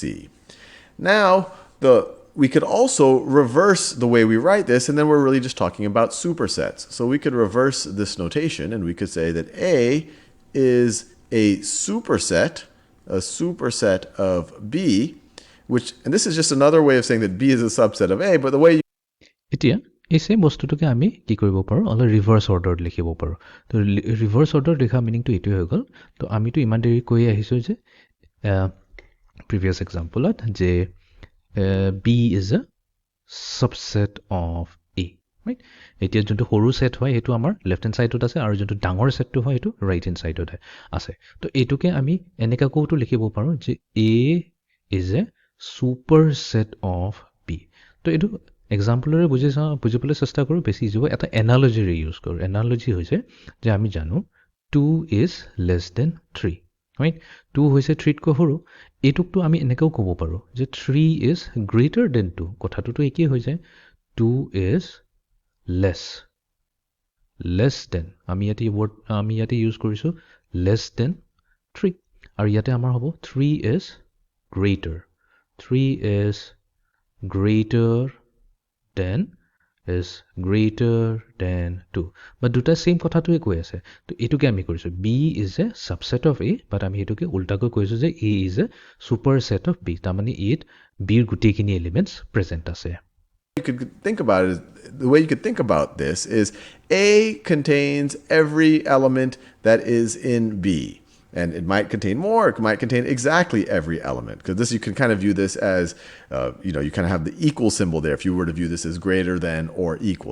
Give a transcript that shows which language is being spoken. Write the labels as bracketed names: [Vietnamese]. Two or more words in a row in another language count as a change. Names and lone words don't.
[English] Now, we could also reverse the way we write this, and then we're really just talking about supersets. So we could reverse this notation, and we could say that A is a superset of B, and this is just another way of saying that B is a subset of A, but the way you... [Assamese] এতিয়া এই সেম বস্তুটোকে আমি কি কৰিব পাৰোঁ অলপ [English] reverse orderত [Assamese] লিখিব পাৰোঁ তো [English] reverse orderত [Assamese] লিখা মিনিংটো এইটোৱে হৈ গ'ল তো আমিতো ইমান দেৰি কৈ আহিছোঁ যে প্ৰিভিয়াছ এক্সাম্পলত যে [English] B is a subset of A right [Assamese] এতিয়া যোনটো সৰু সেট হয় সেইটো আমাৰ [English] left hand sideত [Assamese] আছে আৰু যোনটো ডাঙৰ সেটটো হয় সেইটো [English] right hand sideত [Assamese] আছে তো এইটোকে আমি এনেকাকৈতো লিখিব পাৰোঁ যে [English] A is a superset of B [Assamese] তো এইটো এক্সাম্পলৰে বুজিবলৈ চেষ্টা কৰোঁ বেছি ইজি হ'ব এটা এনালজিৰে ইউজ কৰোঁ এনালজি হৈছে যে আমি জানো [English] 2 is less than 3 right [Assamese] 2 হৈছে 3তকৈ সৰু এইটোকতো আমি এনেকৈও ক'ব পাৰোঁ যে [English] 3 is greater than 2 [Assamese] কথাটোতো একেই হৈ যায় 2 is [English] less than [Assamese] আমি ইয়াতে ইউজ কৰিছোঁ [English] less than 3 [Assamese] আৰু ইয়াতে আমাৰ হ'ব [English] 3 is greater than 2 but [Assamese] দুটা সেম কথাটোৱে কৈ আছে তো এইটোকে আমি কৰিছোঁ [English] B is a subset of A but [Assamese] আমি এইটোকে উল্টাকৈ কৈছোঁ যে [English] A is a superset of B [Assamese] তাৰমানে ইয়াত Bৰ গোটেইখিনি [English] elements present [Assamese] আছে [English] You could think about it, the way you could think about this is A contains every element that is in B. And it might contain more, it might contain exactly every element. Because this, you can kind of view this as, you kind of have the equal symbol there if you were to view this as greater than or equal.